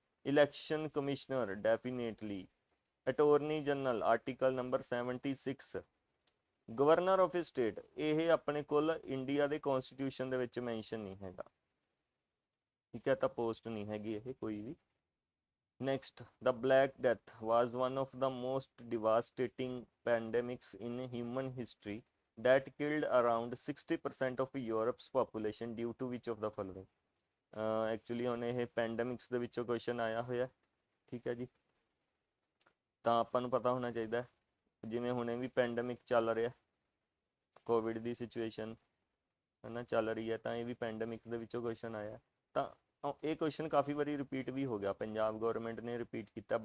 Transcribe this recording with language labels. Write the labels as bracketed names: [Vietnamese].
[Punjabi] Election commissioner definitely. Attorney general article number 76। Governor of state ਇਹ ਆਪਣੇ ਕੋਲ India ਦੇ ਕੌਨਸਟੀਟਿਊਸ਼ਨ ਦੇ ਵਿੱਚ ਮੈਂਸ਼ਨ ਨਹੀਂ ਹੈਗਾ, ਠੀਕ ਹੈ, ਤਾਂ ਪੋਸਟ ਨਹੀਂ ਹੈਗੀ ਇਹ ਕੋਈ ਵੀ। [English] Next, the Black Death was one of the most devastating pandemics in human history that killed around 60% of Europe's population due to which of the following? [Punjabi] Actually ਹੁਣ ਇਹ ਪੈਂਡੇਮਿਕਸ ਦੇ ਵਿੱਚੋਂ ਕੁਐਸਚਨ ਆਇਆ ਹੋਇਆ, ਠੀਕ ਹੈ ਜੀ। ਤਾਂ ਆਪਾਂ ਨੂੰ ਪਤਾ ਹੋਣਾ ਚਾਹੀਦਾ, ਜਿਵੇਂ ਹੁਣੇ ਵੀ ਪੈਂਡੇਮਿਕ ਚੱਲ ਰਿਹਾ, ਕੋਵਿਡ ਦੀ ਸਿਚੁਏਸ਼ਨ ਹੈ ਨਾ ਚੱਲ ਰਹੀ ਹੈ, ਤਾਂ ਇਹ ਵੀ ਪੈਂਡੇਮਿਕ ਦੇ ਵਿੱਚੋਂ ਕੁਐਸਚਨ ਆਇਆ। ਤਾਂ ਇਹ ਕੁਐਸਚਨ ਕਾਫੀ ਵਾਰੀ ਰਿਪੀਟ ਵੀ ਹੋ ਗਿਆ, ਪੰਜਾਬ ਗਵਰਨਮੈਂਟ ਨੇ ਰਿਪੀਟ ਕੀਤਾ।